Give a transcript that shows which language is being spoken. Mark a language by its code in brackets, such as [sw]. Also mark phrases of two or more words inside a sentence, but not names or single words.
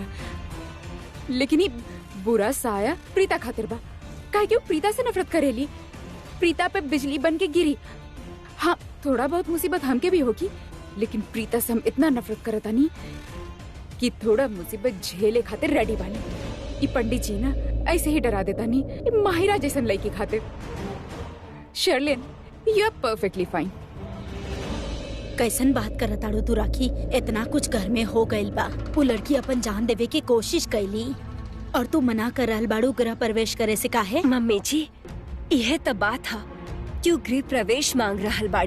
[bho] लेकिन ई बुरा साया प्रीता खातिर बा, काहे कि वो प्रीता से नफरत करेली, प्रीता पे बिजली बन के गिरी। हाँ, थोड़ा बहुत मुसीबत हमके भी होगी, लेकिन प्रीता से हम इतना नफरत करतानी कि थोड़ा मुसीबत झेले खातिर रेडी बानी। ई पंडित जी ना ऐसे ही डरा देता नी माहिरा जैसन लड़की खातिर। शर्लिन, [en] you are perfectly fine. [bho] कैसन बात करत आड़ू तू राखी? इतना कुछ घर में हो गइल बा, वो लड़की अपन जान देवे की कोशिश कैली और तू मना कर रहल बाड़ू गृह प्रवेश करे से काहे? मम्मी जी, यह तो बात है क्यों गृह प्रवेश मांग रहल बाड़ी।